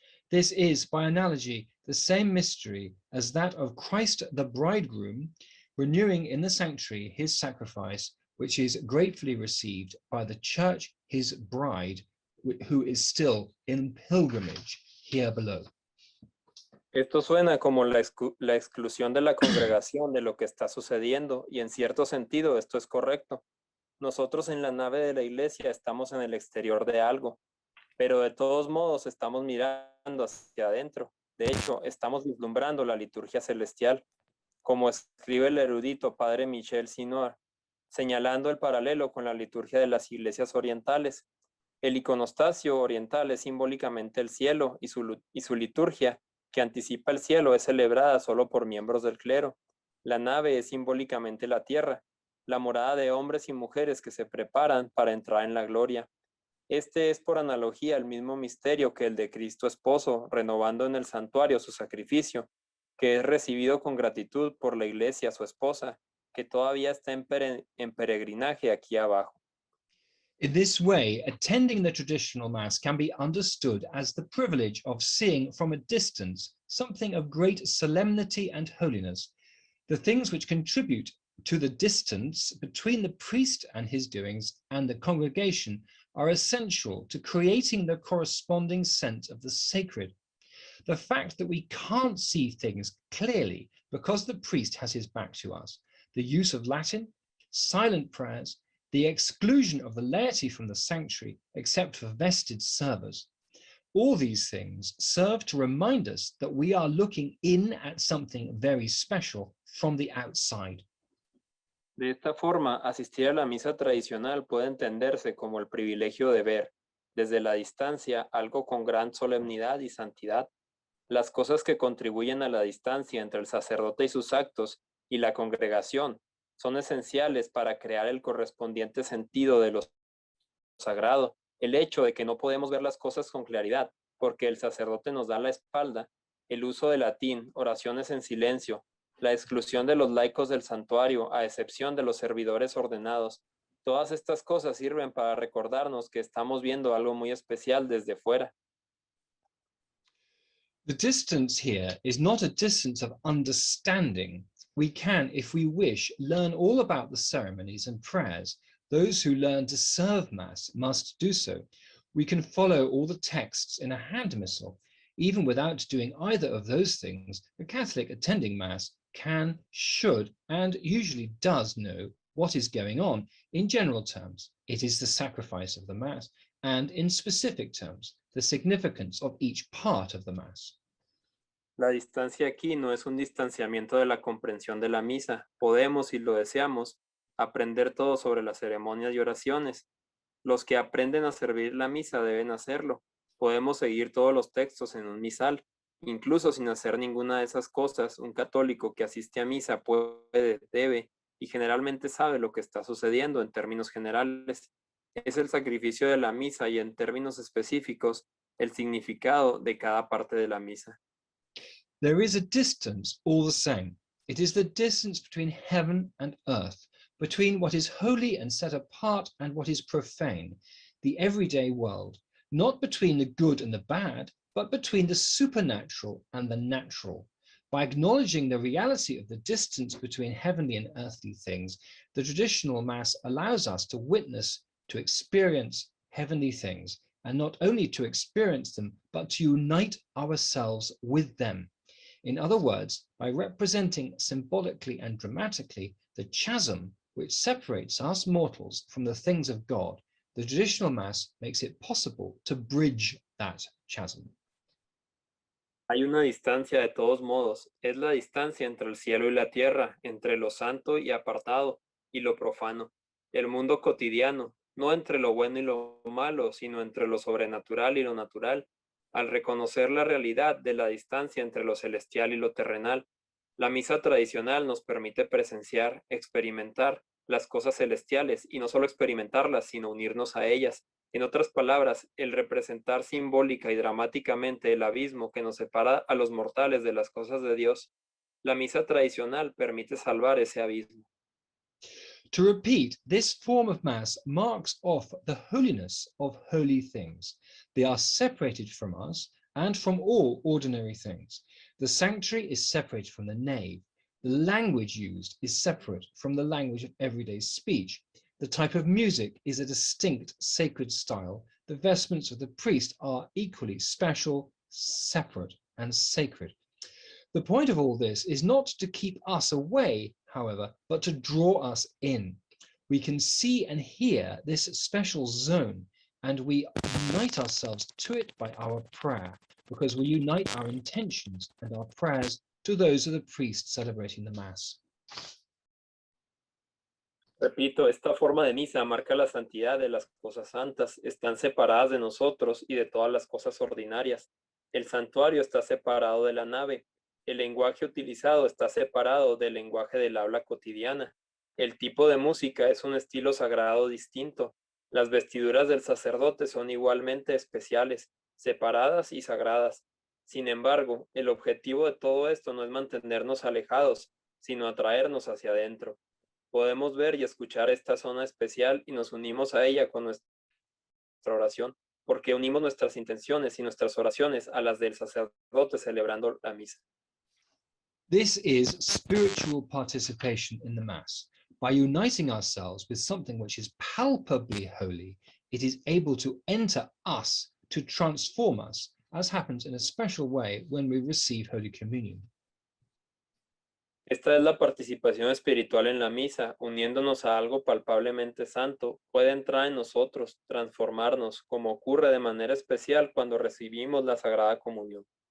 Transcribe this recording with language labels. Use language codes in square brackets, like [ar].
[en] This is, by analogy, the same mystery as that of Christ the bridegroom, renewing in the sanctuary his sacrifice, which is gratefully received by the church, his bride, who is still in pilgrimage here below." [es] Esto suena como la exclusión de la congregación de lo que está sucediendo, y en cierto sentido esto es correcto. Nosotros en la nave de la iglesia estamos en el exterior de algo, pero de todos modos estamos mirando hacia adentro. De hecho, estamos vislumbrando la liturgia celestial, como escribe el erudito padre Michel Sinois, señalando el paralelo con la liturgia de las iglesias orientales. El iconostasio oriental es simbólicamente el cielo y su liturgia, que anticipa el cielo, es celebrada solo por miembros del clero. La nave es simbólicamente la tierra, la morada de hombres y mujeres que se preparan para entrar en la gloria. Este es por analogía el mismo misterio que el de Cristo Esposo, renovando en el santuario su sacrificio, que es recibido con gratitud por la Iglesia, su esposa, que todavía está en peregrinaje aquí abajo. [en] In this way, attending the traditional Mass can be understood as the privilege of seeing from a distance something of great solemnity and holiness, the things which contribute to the distance between the priest and his doings and the congregation are essential to creating the corresponding sense of the sacred. The fact that we can't see things clearly because the priest has his back to us, the use of Latin, silent prayers, the exclusion of the laity from the sanctuary except for vested servers. All these things serve to remind us that we are looking in at something very special from the outside. [es] De esta forma, asistir a la misa tradicional puede entenderse como el privilegio de ver, desde la distancia, algo con gran solemnidad y santidad. Las cosas que contribuyen a la distancia entre el sacerdote y sus actos y la congregación son esenciales para crear el correspondiente sentido de lo sagrado. El hecho de que no podemos ver las cosas con claridad porque el sacerdote nos da la espalda, el uso de latín, oraciones en silencio, la exclusión de los laicos del santuario a excepción de los servidores ordenados. Todas estas cosas sirven para recordarnos que estamos viendo algo muy especial desde fuera. [en] The distance here is not a distance of understanding. We can, if we wish, learn all about the ceremonies and prayers. Those who learn to serve Mass must do so. We can follow all the texts in a hand missal. Even without doing either of those things, a Catholic attending Mass can, should, and usually does know what is going on. In general terms, it is the sacrifice of the Mass, and in specific terms, the significance of each part of the Mass. [es] La distancia aquí no es un distanciamiento de la comprensión de la misa. Podemos, si lo deseamos, aprender todo sobre las ceremonias y oraciones. Los que aprenden a servir la misa deben hacerlo. Podemos seguir todos los textos en un misal. Incluso sin hacer ninguna de esas cosas, un católico que asiste a misa puede, debe y generalmente sabe lo que está sucediendo en términos generales. Es el sacrificio de la misa y en términos específicos, el significado de cada parte de la misa. [en] There is a distance all the same. It is the distance between heaven and earth, between what is holy and set apart and what is profane, the everyday world, not between the good and the bad, but between the supernatural and the natural. By acknowledging the reality of the distance between heavenly and earthly things, the traditional Mass allows us to witness, to experience heavenly things, and not only to experience them, but to unite ourselves with them. In other words, by representing symbolically and dramatically the chasm which separates us mortals from the things of God, the traditional Mass makes it possible to bridge that chasm. [es] Hay una distancia de todos modos, es la distancia entre el cielo y la tierra, entre lo santo y apartado y lo profano, el mundo cotidiano, no entre lo bueno y lo malo, sino entre lo sobrenatural y lo natural. Al reconocer la realidad de la distancia entre lo celestial y lo terrenal, la misa tradicional nos permite presenciar, experimentar las cosas celestiales y no solo experimentarlas, sino unirnos a ellas. En otras palabras, el representar simbólica y dramáticamente el abismo que nos separa a los mortales de las cosas de Dios, la misa tradicional permite salvar ese abismo. [en] To repeat, this form of Mass marks off the holiness of holy things. They are separated from us and from all ordinary things. The sanctuary is separated from the nave. The language used is separate from the language of everyday speech. The type of music is a distinct sacred style. The vestments of the priest are equally special, separate, and sacred. The point of all this is not to keep us away, however, but to draw us in. We can see and hear this special zone, and we unite ourselves to it by our prayer, because we unite our intentions and our prayers to those of the priest celebrating the Mass. [es] Repito, esta forma de misa marca la santidad de las cosas santas. Están separadas de nosotros y de todas las cosas ordinarias. El santuario está separado de la nave. El lenguaje utilizado está separado del lenguaje del habla cotidiana. El tipo de música es un estilo sagrado distinto. Las vestiduras del sacerdote son igualmente especiales, separadas y sagradas. Sin embargo, el objetivo de todo esto no es mantenernos alejados, sino atraernos hacia adentro. Podemos ver y escuchar esta zona especial y nos unimos a ella con nuestra oración, porque unimos nuestras intenciones y nuestras oraciones a las del sacerdote celebrando la misa. [en] This is spiritual participation in the Mass. By uniting ourselves with something which is palpably holy, it is able to enter us, to transform us, as happens in a special way when we receive Holy Communion. [es] Esta es la participación espiritual en la misa, uniéndonos a algo palpablemente santo, puede entrar en nosotros, transformarnos, como ocurre de manera especial cuando recibimos la Sagrada Comunión.